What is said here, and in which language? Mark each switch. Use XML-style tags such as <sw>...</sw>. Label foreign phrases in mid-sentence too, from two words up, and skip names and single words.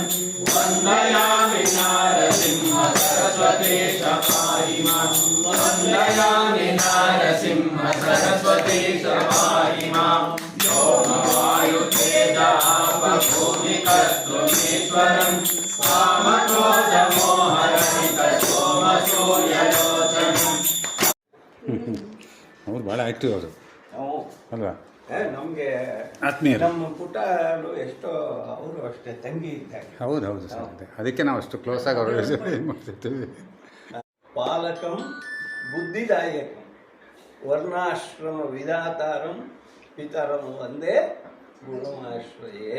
<sa>वन्दयामि नारसिंह सरस्वती पाहि मां वन्दयामि नारसिंह सरस्वती पाहि मां भूमिकर्तुमीश्वरं कामक्रोधमोहरहितसोमसूर्यलोचनम्।</sa> <kn>ಅವರು ಭಾಳ ಆ್ಯಕ್ಟಿವ್ ಅವರು ಅಲ್ವಾ? ನಮಗೆ ಆತ್ಮೀಯರು, ನಮ್ಮ ಪುಟ್ಟಲು ಎಷ್ಟೋ ಅವರು ಅಷ್ಟೇ ತಂಗಿ ಇದ್ದಾರೆ. ಹೌದು ಹೌದು ಸರ್. ಅದಕ್ಕೆ ನಾವು ಅಷ್ಟು ಕ್ಲೋಸ್ ಆಗಿ ಅವರು ಮಾಡ್ತಿರ್ತೀವಿ.</kn> <sa>ಪಾಲಕಂ ಬುದ್ಧಿದಾಯಕಂ ವರ್ಣಾಶ್ರಮ ವಿಧಾತಾರಂ ಪಿತರಂ ಒಂದೇ ಗುಣಮಾಶ್ರಯೇ.</sa>